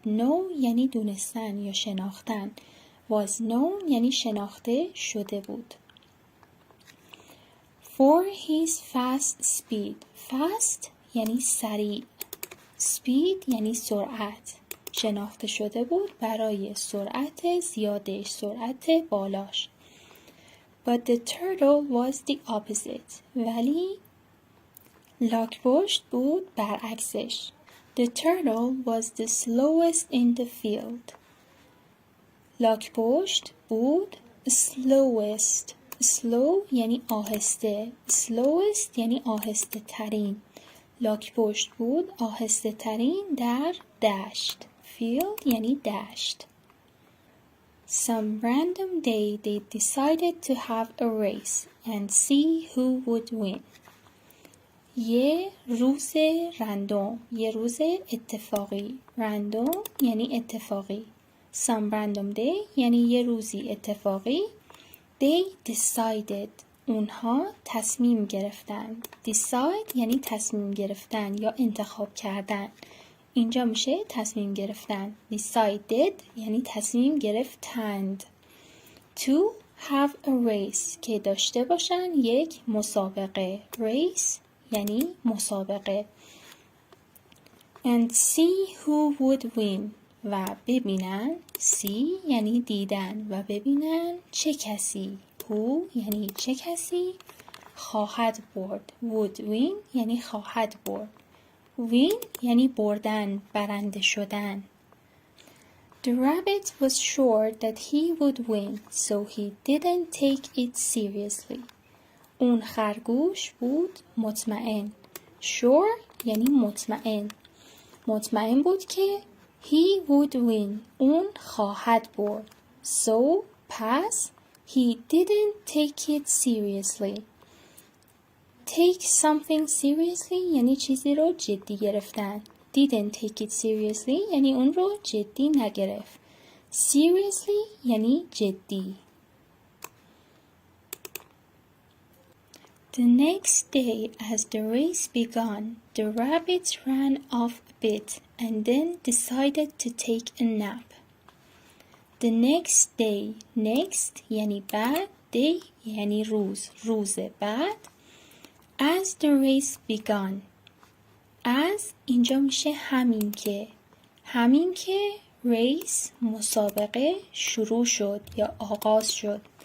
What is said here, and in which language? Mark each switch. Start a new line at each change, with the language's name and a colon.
Persian: know یعنی دونستن یا شناختن.
English: was known
Persian: یعنی شناخته شده بود.
English: For his fast speed.
Persian: fast یعنی سریع. speed یعنی سرعت. شناخته شده بود برای سرعت زیادش، سرعت بالاش.
English: But the turtle was the opposite.
Persian: ولی لاک‌پشت بود برعکسش.
English: The turtle was the slowest in the field.
Persian: لاک‌پشت بود slowest. slow یعنی آهسته. slowest یعنی آهسته ترین. لاک‌پشت بود آهسته ترین در دشت. field یعنی دشت.
English: Some random day they decided to have a race and see who would win.
Persian: یه روز رندوم، یه روز اتفاقی. رندوم یعنی اتفاقی.
English: Some random day
Persian: یعنی یه روزی اتفاقی.
English: They decided
Persian: اونها تصمیم گرفتن. decide یعنی تصمیم گرفتن یا انتخاب کردن. اینجا میشه تصمیم گرفتن. decided یعنی تصمیم گرفتند.
English: To have a race
Persian: که داشته باشن یک مسابقه. race یعنی مسابقه.
English: And see who would win
Persian: و ببینن. see یعنی دیدن و ببینن چه کسی. who یعنی چه کسی خواهد برد.
English: would win
Persian: یعنی خواهد برد. win یعنی بردن، برنده شدن.
English: The rabbit was sure that he would win, so he didn't take it seriously.
Persian: اون خرگوش بود مطمئن. sure یعنی مطمئن. مطمئن بود که
English: he would win.
Persian: اون خواهد برد.
English: So
Persian: پس
English: he didn't take it seriously. Take something seriously
Persian: یعنی چیزی رو جدی گرفتن.
English: Didn't take it seriously
Persian: یعنی اون رو جدی نگرفت. Seriously یعنی جدی.
English: The next day as the race began, the rabbits ran off a bit and then decided to take a nap. The next day.
Persian: Next یعنی بعد. Day یعنی روز. روز بعد.
English: As the race began.
Persian: As اینجا میشه همین که. همین که race مسابقه شروع شد یا آغاز شد.